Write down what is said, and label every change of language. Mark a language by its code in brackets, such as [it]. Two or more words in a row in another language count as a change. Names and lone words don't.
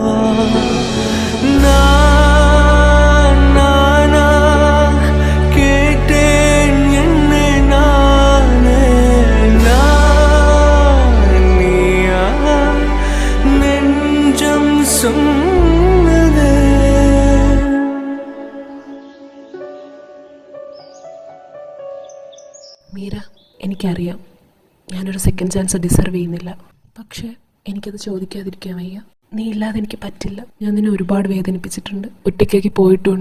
[ta] நானா கேட்டேன் என்னை நானே, நான் நீயா நெஞ்சம் சொன்னதே. [ml] മീര, എനിക്കറിയാം ഞാനൊരു [en] second chance deserve [ml] ചെയ്യുന്നില്ല. പക്ഷേ എനിക്കത് ചോദിക്കാതിരിക്കാൻ വയ്യ. നീ ഇല്ലാതെ എനിക്ക് പറ്റില്ല. ഞാൻ നിന്നെ ഒരുപാട് വേദനിപ്പിച്ചിട്ടുണ്ട്, ഒറ്റയ്ക്കാക്കി പോയിട്ടുമുണ്ട്.